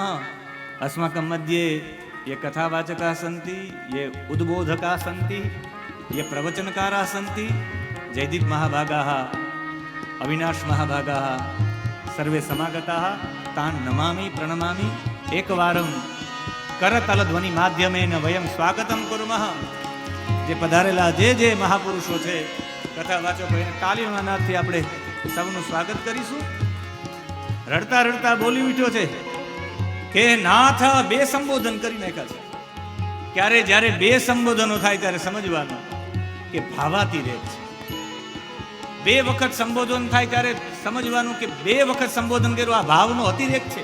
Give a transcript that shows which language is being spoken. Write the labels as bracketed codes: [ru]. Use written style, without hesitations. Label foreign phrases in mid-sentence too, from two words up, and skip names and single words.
[sa] अस्माकं मध्ये ये कथावाचकाः सन्ति, ये उद्बोधकाः सन्ति, ये प्रवचनकाराः सन्ति, जयदीप महाभागाः, अविनाश महाभागाः सर्वे समागताः, तान् नमामि प्रणमामि। एकवारं करतलध्वनि माध्यमेन वयं स्वागतं कुर्मः। [gu] જે પધારેલા જે મહાપુરુષો છે કથાવાચકો એને તાલીઓના નાદથી આપણે સૌનું સ્વાગત કરીશું। રડતા રડતા બોલી ઉઠ્યો છે કે નાથ બે સંબોધન કરી નાખ્યા છે। ક્યારે જ્યારે બે સંબોધનો થાય ત્યારે સમજવાનું કે ભાવાતિરેક છે। બે વખત સંબોધન થાય ત્યારે સમજવાનું કે બે વખત સંબોધન કર્યું આ ભાવનો અતિરેક છે।